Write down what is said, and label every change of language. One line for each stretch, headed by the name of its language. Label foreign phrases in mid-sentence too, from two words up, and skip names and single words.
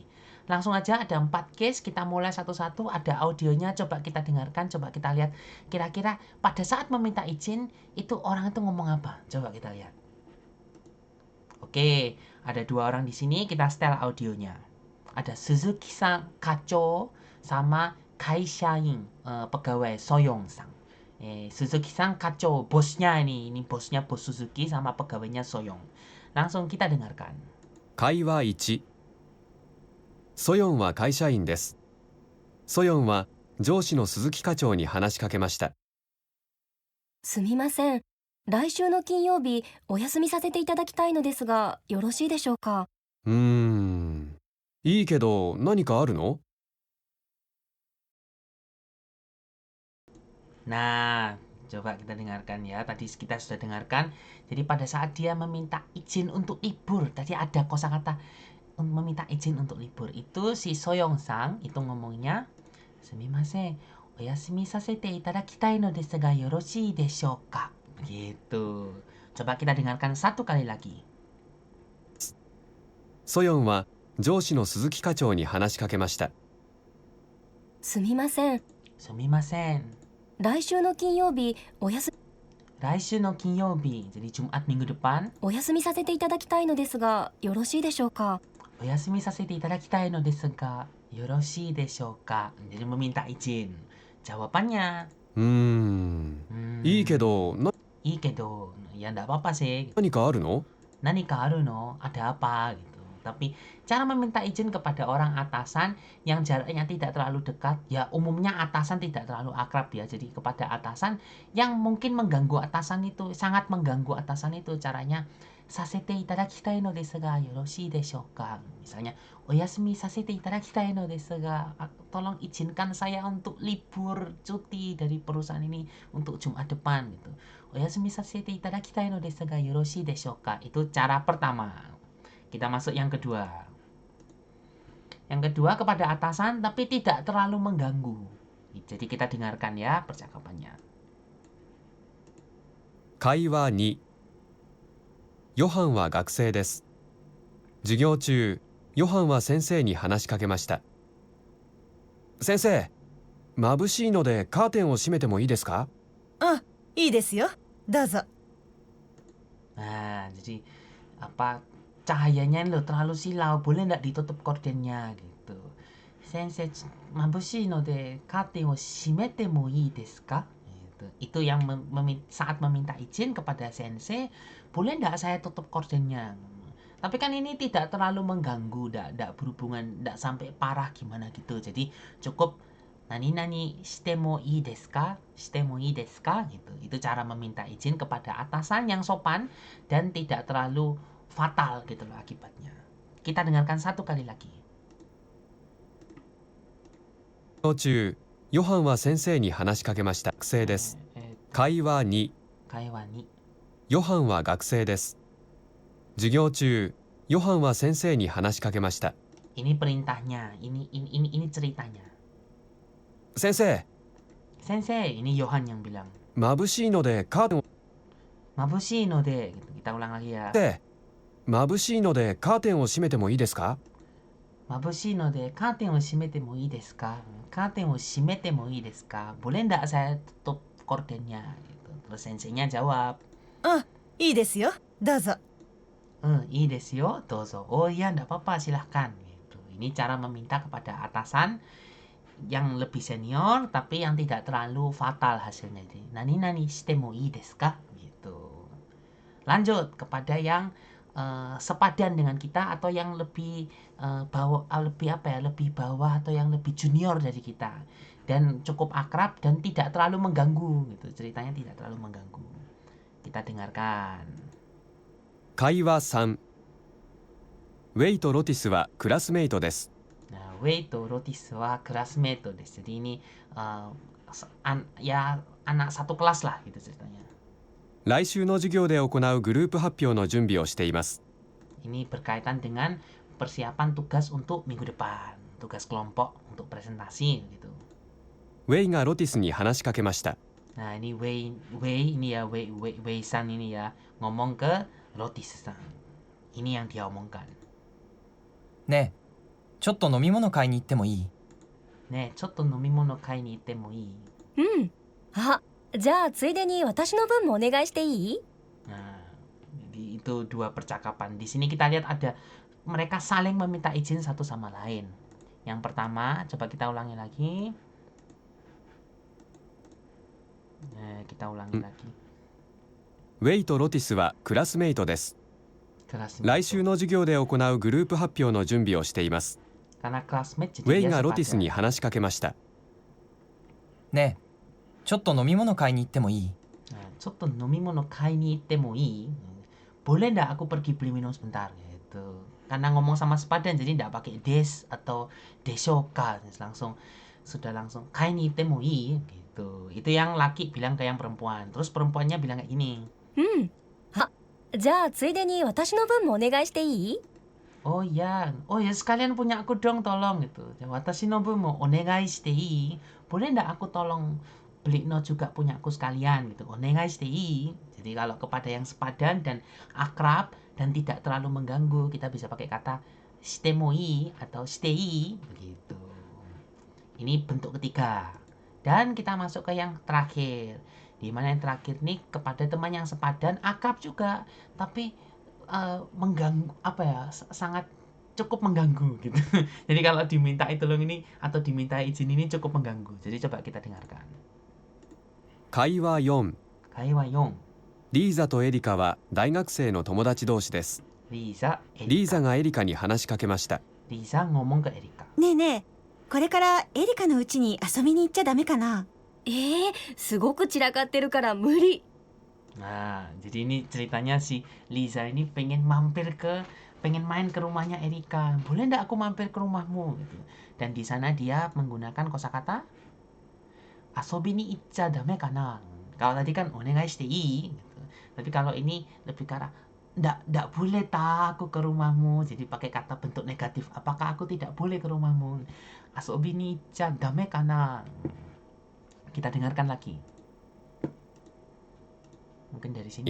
Indonesian: Langsung aja ada 4 case, kita mulai satu-satu, ada audionya, coba kita dengarkan, coba kita lihat kira-kira pada saat meminta izin itu orang itu ngomong apa. Coba kita lihat. Oke, ada 2 orang di sini, kita setel audionya. Ada Suzuki-san Kacho sama Kaishain pegawai Soyong-san. Suzuki-san Kacho bosnya ini bosnya bos Suzuki sama pegawainya Soyong. Langsung kita dengarkan.
Japanese: 会話1、ソヨンは会社員です。ソヨンは上司の鈴木課長に話しかけました。すみません。来週の金曜日お休みさせていただきたいのですが、よろしいでしょうか。いいけど何かあるの？
Indonesian: Nah, coba kita dengarkan ya. Tadi kita sudah dengarkan. Jadi pada saat dia meminta izin untuk libur, tadi ada kosakata meminta izin untuk libur. Itu si Soyong-sang itu ngomongnya,
Japanese: "すみません、お休みさせていただきたいのですが、よろしいでしょうか?"
Indonesian: Gitu. Coba kita dengarkan satu kali lagi.
Japanese: ソヨンは上司の鈴木課長に話しかけました。すみません。 Sumimasen. 来週の金曜日来週の金曜日,
Indonesian: jadi Jumat minggu depan,
Japanese: お休みさせていただきたいのですが、よろしいでしょうか。お休みさせていただきたいのですが、よろしいでしょうか?
Indonesian: Jadi meminta izin. Jawabannya,
Japanese: いいけどいいけど,
Indonesian: ya enggak apa-apa sih.
Japanese: 何かあるの？何かあるの,
Indonesian: ada apa gitu. Tapi cara meminta izin kepada orang atasan yang jaraknya tidak terlalu dekat, ya umumnya atasan tidak terlalu akrab ya. Jadi kepada atasan yang mungkin mengganggu atasan itu, sangat mengganggu atasan itu, caranya
Japanese: させていただきたいのですがよろしいでしょうか? Misalnya, お休みさせていただきたいのですが,
Indonesian: tolong izinkan saya untuk libur cuti dari perusahaan ini untuk Jumat depan gitu.
Japanese: お休みさせていただきたいのですがよろしいでしょうか?
Indonesian: Itu cara pertama. Kita masuk yang kedua. Yang kedua kepada atasan tapi tidak terlalu mengganggu. Jadi kita dengarkan ya percakapannya.
Japanese: 会話2、ヨハンは学生です。授業中、ヨハンは先生に話しかけました。先生、眩しいのでカーテンを閉めてもいいですか？あ、いいですよ。どうぞ。
Indonesian: Nah, jadi apa cahayanya lo terlalu silau, boleh nggak ditutup kordennya gitu.
Japanese: 先生眩しいのでカーテンを閉めてもいいですか?
Indonesian: Gitu. Itu yang saat meminta izin kepada sensei, boleh nggak saya tutup kordennya? Tapi kan ini tidak terlalu mengganggu, nggak berhubungan, nggak sampai parah gimana gitu. Jadi cukup
Japanese: 何してもいいですか? してもいいですか?
Indonesian: Gitu. Itu cara meminta izin kepada atasan yang sopan dan tidak terlalu fatal gitu loh akibatnya. Kita dengarkan satu kali lagi.
Japanese: 授業中、ヨハンは先生に話しかけました。学生です。会話2、会話2. ヨハンは学生です。授業中、ヨハンは先生に話しかけました。
Indonesian: Ini perintahnya, ini ceritanya.
Japanese: 先生、 Sensei,
Indonesian: ini Yohan yang bilang.
Japanese: 眩しいのでカーテンを眩しいので.
Indonesian: Kita ulang lagi ya.
Japanese: 眩しいのでカーテンを閉めてもいいですか？眩しいので。カーテンを閉めてもいいですか? カーテンを閉めてもいいですか?
Indonesian: Boleh ndak saya tutup kordennya? Gitu. Terus senseinya jawab.
Japanese: いいですよ。どうぞ。いいですよ、どうぞ.
Indonesian: Oh iya, ndak apa-apa, silahkan. Gitu. Ini cara meminta kepada atasan yang lebih senior, tapi yang tidak terlalu fatal hasilnya. Jadi,
Japanese: 何してもいいですか?
Indonesian: Gitu. Lanjut kepada yang sepadan dengan kita atau yang lebih lebih bawah atau yang lebih junior dari kita dan cukup akrab dan tidak terlalu mengganggu gitu. Ceritanya tidak terlalu mengganggu. Kita dengarkan.
Japanese: 会話3。ウェイとロティスはクラスメイトです。
Indonesian: Nah,
Japanese: ウェイとロティスはクラスメイトです.
Indonesian: Jadi ini ya anak satu kelas lah gitu ceritanya.
Japanese: 来週の授業で行うグループ発表の準備をしています。
Indonesian: Ini berkaitan dengan persiapan tugas untuk minggu depan, tugas kelompok untuk presentasi gitu.
Japanese: ウェイがロティスに話しかけました。
Indonesian: Nah, ini Wei ini ya Wei San ini ya ngomong ke Rotis San. Ini yang dia omongkan.
Japanese: ねえ、ちょっと飲み物買いに行ってもいい？ねえ、ちょっと飲み物買いに行ってもいい? うん。あ、じゃあついでに私の分もお願いしていい？
Indonesian: Nah, jadi itu dua percakapan. Di sini kita lihat ada mereka saling meminta izin satu sama lain. Yang pertama, coba kita ulangi lagi. Kita ulangi lagi.
Japanese: ウェイとロティスはクラスメイトです。 Classmate. 来週の授業で行うグループ発表の準備をしています。
Indonesian: Karena classmate
Japanese: ウェ
Indonesian: jadi
Japanese: イ
Indonesian: dia
Japanese: がロティス
Indonesian: sepadan.
Japanese: に話しかけました。ねえ、ちょっと飲み物買いに行ってもいい？
Indonesian: Nah,
Japanese: ちょっと飲み物買いに行ってもいい?
Indonesian: Boleh ndak aku pergi beli minum sebentar gitu. Karena ngomong sama sepadan jadi ndak pakai des atau desoka, sudah langsung
Japanese: 買いに行ってもいい
Indonesian: gitu. Itu yang laki bilang ke yang perempuan. Terus perempuannya bilang kayak gini.
Japanese: うん。あ、じゃあついでに私の分もお願いしていい？
Indonesian: Oh ya sekalian punya aku dong tolong gitu.
Japanese: 私の分もお願いしていい?
Indonesian: Boleh ndak aku tolong beli no juga punya aku sekalian gitu.
Japanese: お願いしていい?
Indonesian: Jadi kalau kepada yang sepadan dan akrab dan tidak terlalu mengganggu, kita bisa pakai kata
Japanese: してもいい
Indonesian: atau
Japanese: していい
Indonesian: begitu. Ini bentuk ketiga. Dan kita masuk ke yang terakhir. Di mana yang terakhir nih kepada teman yang sepadan, akrab juga, tapi mengganggu sangat cukup mengganggu gitu. Jadi kalau diminta tolong ini atau diminta izin ini cukup mengganggu. Jadi coba kita dengarkan.
Japanese: 会話4。会話4, リーザとエリカは大学生の友達同士です。 Liza, リーザ Erika. がエリカに話しかけました。
Indonesian: Liza ngomong ke Erika.
Japanese: ねえねえ、これからエリカの家に遊びに行っちゃダメかな？すごく散らかってるから無理。
Indonesian: Nah, jadi ini ceritanya si Liza ini pengen main ke rumahnya Erika. Boleh ndak aku mampir ke rumahmu? Gitu. Dan di sana dia menggunakan kosakata
Japanese: 遊びに行っちゃダメかな.
Indonesian: Kalau tadi kan
Japanese: お願いしていい
Indonesian: gitu. Tapi kalau ini lebih ke arah ndak boleh ta aku ke rumahmu. Jadi pakai kata bentuk negatif. Apakah aku tidak boleh ke rumahmu?
Japanese: 遊びに行っちゃダメかな.
Indonesian: Kita dengarkan lagi. Mungkin dari sini.